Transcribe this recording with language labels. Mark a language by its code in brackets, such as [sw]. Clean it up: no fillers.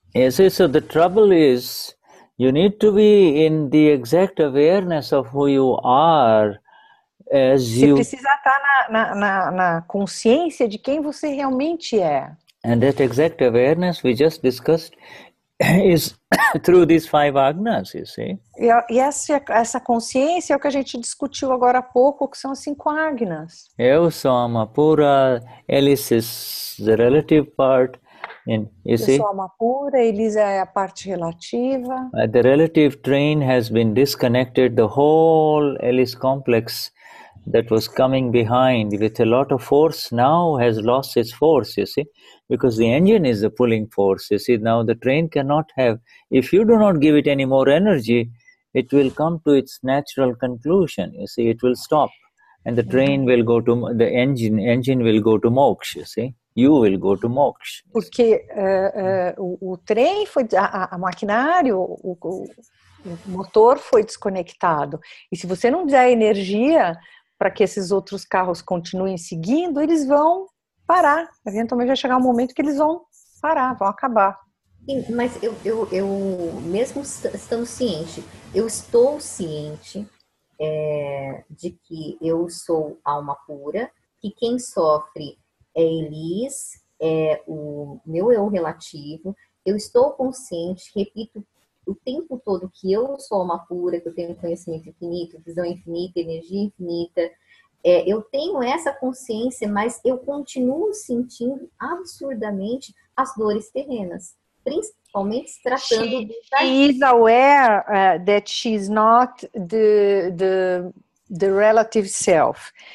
[en] So the trouble is, you need to be in the exact awareness of who you are. [pt] Você precisa estar na consciência de quem você realmente é. [en] And that exact awareness we just discussed is through these 5 agnas, you see. [pt] E essa consciência é o que a gente discutiu agora há pouco, que são as 5 agnas. Eu sou uma pura, [en] Alice is the relative part, and you see. [pt] Eu sou uma pura, Elisa é a parte relativa. [en] The relative train has been disconnected, the whole Alice complex that was coming behind with a lot of force now has lost its force, you see, because the engine is the pulling force, you see. Now the train cannot have, if you do not give it any more energy, it will come to its natural conclusion, you see. It will stop, and the train will go to, the engine will go to moksha, you see. you will go to moksha. [pt] Porque o trem foi, a maquinário, o motor foi desconectado. E se você não der energia para que esses outros carros continuem seguindo, eles vão parar. Eventualmente vai chegar um momento que eles vão parar, vão acabar. Sim, mas eu mesmo estando ciente, eu estou ciente de que eu sou alma pura, que quem sofre é Elis, é o meu eu relativo. Eu estou consciente, repito o tempo todo que eu sou alma pura, que eu tenho conhecimento infinito, visão infinita, energia infinita. Eu tenho essa consciência, mas eu continuo sentindo absurdamente as dores terrenas, principalmente se tratando [en] She is aware that she is not the relative self.